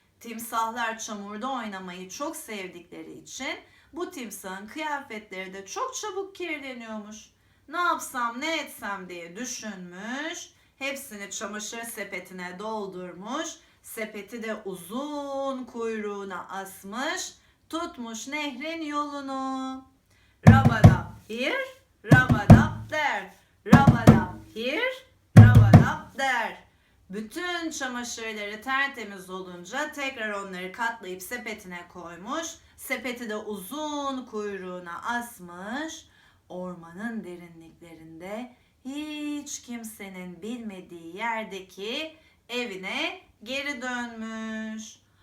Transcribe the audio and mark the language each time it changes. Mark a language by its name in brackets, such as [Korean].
[Turkish] Timsahlar çamurda oynamayı çok sevdikleri için bu timsahın kıyafetleri de çok çabuk kirleniyormuş. Ne yapsam ne etsem diye düşünmüş. Hepsini çamaşır sepetine doldurmuş. Sepeti de uzun kuyruğuna asmış. Tutmuş nehrin yolunu. [English] Rabadap here, rabadap there. Rabadap here, rabadap there. [Turkish] Bütün çamaşırları tertemiz olunca tekrar onları katlayıp sepetine koymuş. Sepeti de uzun kuyruğuna asmış. Ormanın derinliklerinde hiç kimsenin bilmediği yerdeki evine geri dönmüş.